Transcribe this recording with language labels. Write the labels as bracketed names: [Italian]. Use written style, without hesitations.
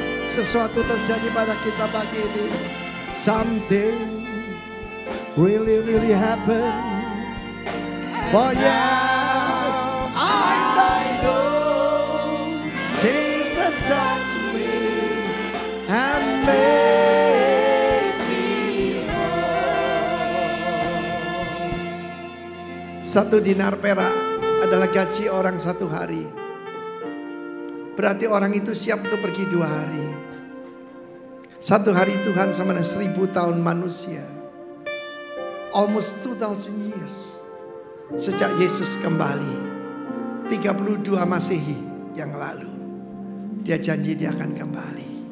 [Indonesian] Sesuatu terjadi pada kita pagi ini. [English] Something really happened. For yes, I know Jesus touched me and made me whole. [Indonesian] 1 dinar perak adalah gaji orang 1 hari. Berarti orang itu siap untuk pergi 2 hari. 1 hari Tuhan sama dengan 1000 tahun manusia. [English] Almost 2000 years. [Indonesian] Sejak Yesus kembali 32 Masehi yang lalu, Dia janji Dia akan kembali.